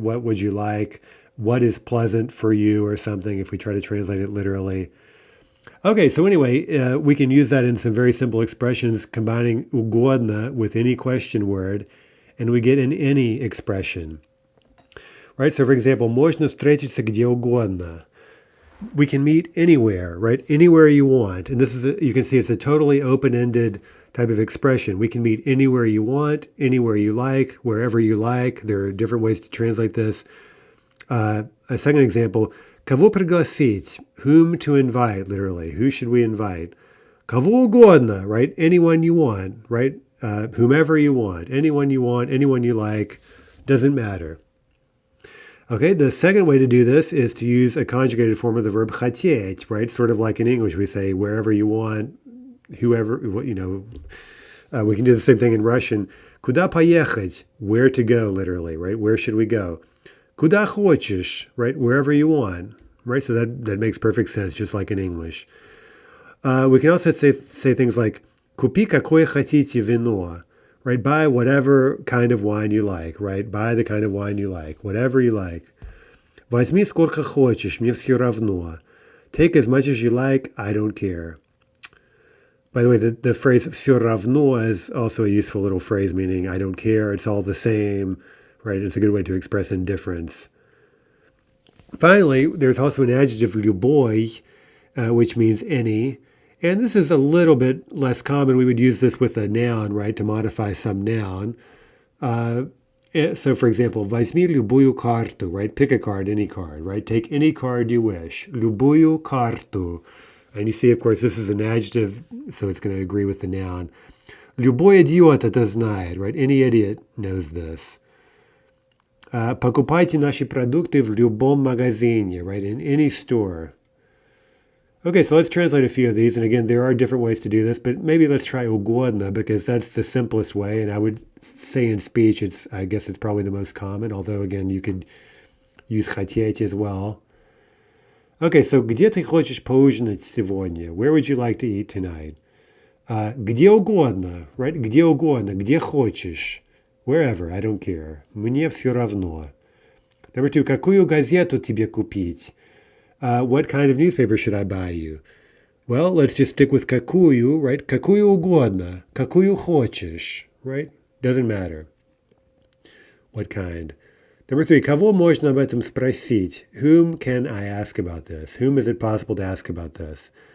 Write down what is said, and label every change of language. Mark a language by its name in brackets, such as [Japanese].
[English] What would you like? What is pleasant for you or something if we try to translate it literally. Okay, so anyway, we can use that in some very simple expressions, combining угодно with any question word, and we get an any expression. right? [Russian] So, for example, можно встретиться где угодно. [English] We can meet anywhere, right? Anywhere you want. And this is, you can see it's a totally open-ended type of expression. We can meet anywhere you want, anywhere you like, wherever you like. There are different ways to translate this. A second example, [Russian] кого пригласить? [English] Whom to invite, literally. Who should we invite? [Russian] Кого угодно, right? [English] Anyone you want, right? Whomever you want, anyone you like, doesn't matter. Okay, the second way to do this is to use a conjugated form of the verb хотеть, right? Sort of like in English, we say wherever you want, whoever, we can do the same thing in Russian. [Russian] Куда поехать? [English] Where to go, literally, right? Where should we go? [Russian] Куда хочешь, right? [English] Wherever you want, right? So that makes perfect sense, just like in English. We can also say things like [Russian] купи какое хотите вино, [English] right? Buy whatever kind of wine you like, right? Buy the kind of wine you like, whatever you like. [Russian] Возьми сколько хочешь, мне все равно. [English] Take as much as you like, I don't care. By the way, the phrase все равно is also a useful little phrase meaning I don't care, it's all the same, right? It's a good way to express indifference. Finally, there's also an adjective любой, which means any. And this is a little bit less common. We would use this with a noun, right, to modify some noun. So, for example, [Russian] возьми любую карту, [English] right? Pick a card, any card, right? Take any card you wish. [Russian] Любую карту. [English] And you see, of course, this is an adjective, so it's going to agree with the noun. [Russian] Любой идиот это знает, right? [English] Any idiot knows this. [Russian] Покупайте наши продукты в любом магазине, right? [English] In any store. Okay, so let's translate a few of these. And again, there are different ways to do this, but maybe let's try угодно because that's the simplest way. And I would say in speech, I guess it's probably the most common, although again, you could use хотеть as well. Okay, so [Russian] где ты хочешь поужинать сегодня? [English] Where would you like to eat tonight? [Russian] Где угодно, right? Где угодно, где хочешь. [English] Wherever, I don't care. [Russian] Мне все равно. [English] Number 2, [Russian] какую газету тебе купить? [English] What kind of newspaper should I buy you? Well, let's just stick with какую, right? [Russian] Какую угодно, какую хочешь, right? [English] Doesn't matter. What kind? Number 3, [Russian] кого можно об этом спросить? [English] Whom can I ask about this? Whom is it possible to ask about this?